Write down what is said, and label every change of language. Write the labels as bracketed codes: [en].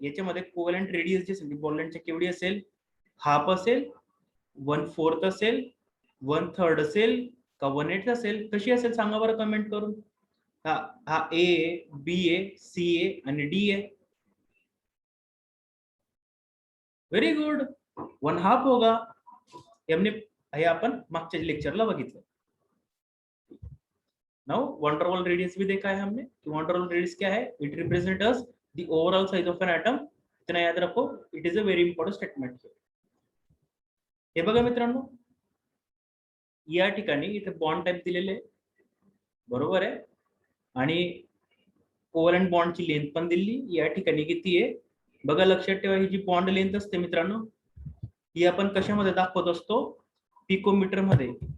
[mr] याच्यामध्ये covalent radius जी असेल bond लेंथच्या केवढी असेल, हाफ असेल, 1/4 असेल, 1/3 असेल का 1/8 असेल, कशी असेल सांगा बरं कमेंट करून. हा ए, बी ए, सी ए आणि डी ए. [en] very good, [hi] 1/2 होगा. हमने [mr] हे आपण मागच्या लेक्चरला बघितलं. [en] now van der Waals radius [hi] भी देखा है हमने. [en] van der Waals radius [hi] क्या है, [en] It represent us the overall size of an atom. [hi] इतना याद रखो, [en] It is a very important statement. [mr] हे बघा मित्रांनो, या ठिकाणी इथे बॉन्ड टाइप दिलेले आहे, बरोबर आहे, आणि कोव्हॅलंट बॉन्डची लेंथ पण दिली. या ठिकाणी किती आहे बघा, लक्षात ठेवा. ही जी बॉन्ड लेंथ असते मित्रांनो, ही आपण कशामध्ये दाखवत असतो, पिकोमीटर मध्ये.